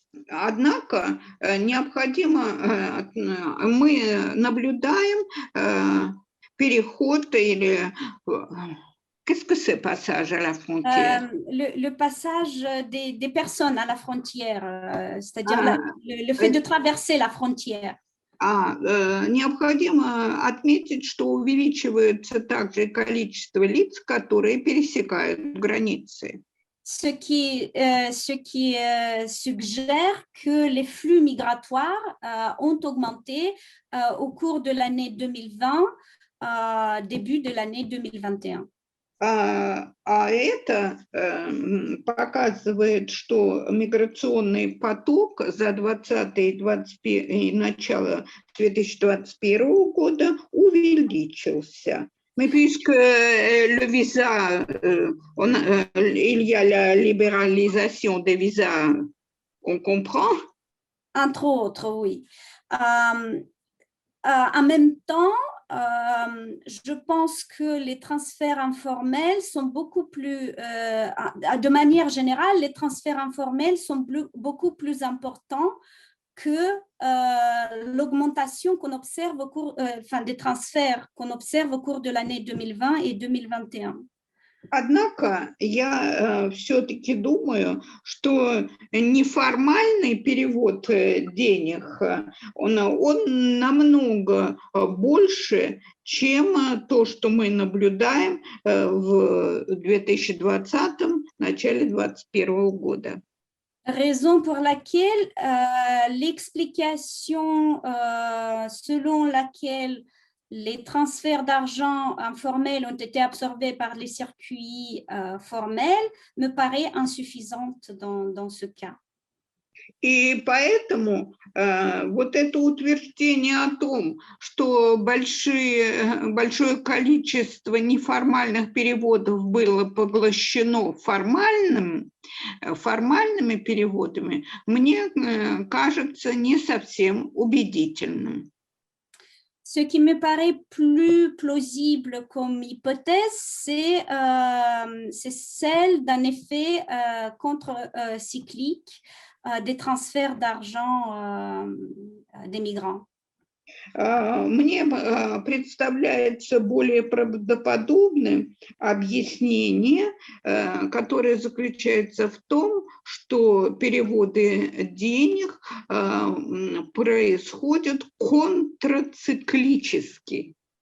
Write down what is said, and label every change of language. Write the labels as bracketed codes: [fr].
[ru] Однако необходимо, мы наблюдаем переход или [fr] qu'est-ce que c'est passage à la frontière? Le passage des personnes à la frontière, c'est-à-dire le fait de traverser la frontière. [ru] Необходимо отметить, что увеличивается также количество лиц, которые пересекают границы. [fr] Ce qui suggère que les flux migratoires ont augmenté au cours de l'année 2020, début de l'année 2021. [ru] Это показывает, что миграционный поток за 2020 и начало 2021 года увеличился. [fr] Mais puisque le visa, il y a la libéralisation des visas, on comprend? Entre autres, oui. En même temps, je pense que les transferts informels sont beaucoup plus, de manière générale, les transferts informels sont beaucoup plus importants que l'augmentation qu'on observe au cours, des transferts qu'on observe au cours de l'année 2020 et 2021. [ru] Однако я все-таки думаю, что неформальный перевод денег, он намного больше, чем то, что мы наблюдаем в 2020, начале 2021 года. [fr] Raison pour laquelle l'explication selon laquelle les transferts d'argent informels ont été absorbés par les circuits formels me paraît insuffisante dans ce cas. [ru] И поэтому вот это утверждение о том, что большое количество неформальных переводов было поглощено формальными переводами, мне кажется не совсем убедительным. [fr] Ce qui me paraît plus plausible comme hypothèse, c'est celle d'un effet contre-cyclique des transferts d'argent des migrants. [ru] Мне представляется более правдоподобным объяснение, которое заключается в том, что переводы денег происходят контрциклически.